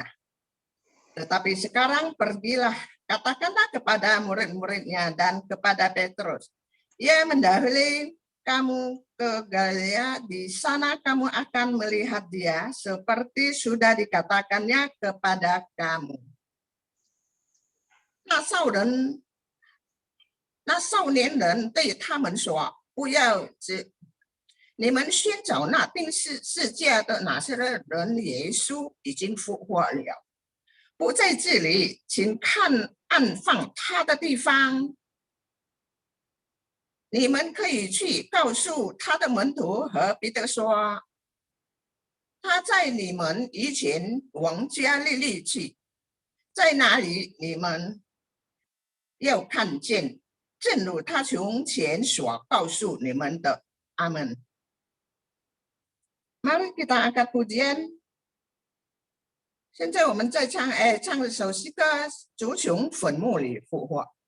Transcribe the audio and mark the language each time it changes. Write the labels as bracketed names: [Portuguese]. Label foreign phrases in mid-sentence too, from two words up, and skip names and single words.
[Indonesian] Tetapi sekarang pergilah, katakanlah kepada murid-muridnya dan kepada Petrus. Ia mendahului kamu ke Galilea, di sana kamu akan melihat dia seperti sudah dikatakannya kepada kamu. [Chinese] 那少年人对他们说：“不要你们先找那定世界的拿撒勒人耶稣已经复活了，不在这里，请看安放他的地方。你们可以去告诉他的门徒和彼得说，他在你们以前往加利利去，在哪里你们要看见，正如他从前所告诉你们的。阿门。” [Indonesian] Mari kita angkat pujian. [Chinese] 现在我们在唱一首诗歌，主从坟墓里复活。